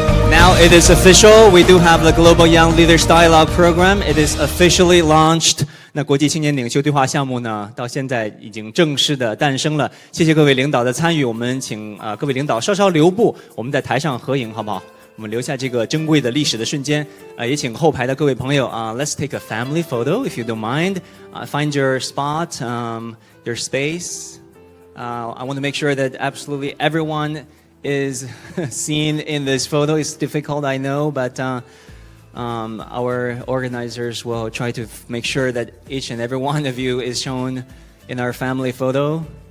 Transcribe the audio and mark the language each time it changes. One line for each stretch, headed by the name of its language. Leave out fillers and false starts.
English: Now it is official. We do have the Global Young Leaders Dialogue Program. It is officially launched.
Chinese: 那国际青年领袖对话项目呢，到现在已经正式的诞生了。谢谢各位领导的参与，我们请各位领导稍稍留步，我们在台上合影，好不好？我们留下这个珍贵的历史的瞬间。也请后排的各位朋友
English: let's take a family photo if you don't mind. Find your spot, your space. I want to make sure that absolutely everyone is seen in this photo. It's difficult, I know, but our organizers will try to make sure that each and every one of you is shown in our family photo.